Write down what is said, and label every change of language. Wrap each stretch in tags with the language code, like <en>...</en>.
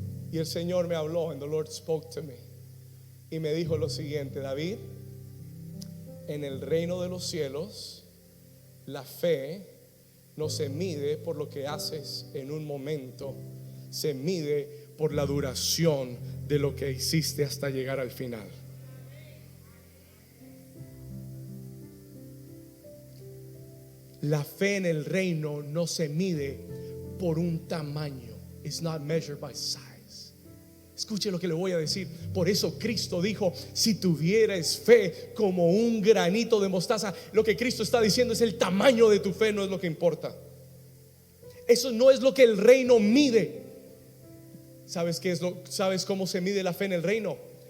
<es>Y el Señor me habló,</es> <en>and the Lord spoke to me,</en> <es>y me dijo lo siguiente: David, en el reino de los cielos la fe no se mide por lo que haces en un momento, se mide por la duración de lo que hiciste hasta llegar al final. La fe en el reino no se mide por un tamaño.</es> <en>It's not measured by size.</en> <es>Escuche lo que le voy a decir. Por eso Cristo dijo: si tuvieras fe como un granito de mostaza. Lo que Cristo está diciendo es: el tamaño de tu fe no es lo que importa. Eso no es lo que el reino mide. ¿Sabes qué es sabes cómo se mide la fe en el reino?</es>